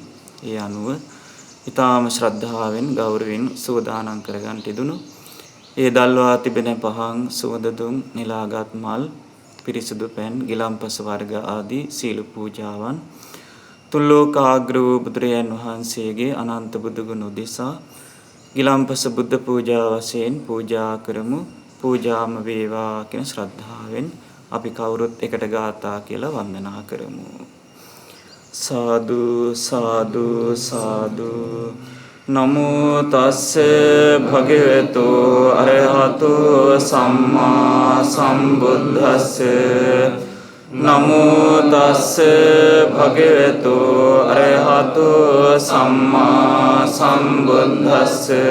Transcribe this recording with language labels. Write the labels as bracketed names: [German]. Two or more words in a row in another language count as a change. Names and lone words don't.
[Sinhala] ඒ අනුව ඊ타ම ශ්‍රද්ධාවෙන් ගෞරවයෙන් සූදානම් කරගන්න තිබුණු ඒ දල්වා තිබෙන පහන් සුවඳ දුම් නිලාගත් මල් පිරිසුදු පෙන් ගිලම්පස වර්ග ආදී සීල පූජාවන් තුල්ලෝකාග්‍ර වූ බුදුරයන් වහන්සේගේ අනන්ත බුදු ගුණ උදෙසා ගිලම්පස බුද්ධ පූජා වශයෙන් පූජා කරමු. පූජාම වේවා කියන ශ්‍රද්ධාවෙන් අපි කවුරුත් එකට ගාථා කියලා වන්දනා කරමු. [Pali] සාදු සාදු සාදු නමෝ තස්ස භගවතු අරහතු සම්මා සම්බුද්දස්ස නමෝ තස්ස භගවතු අරහතු සම්මා සම්බුද්දස්ස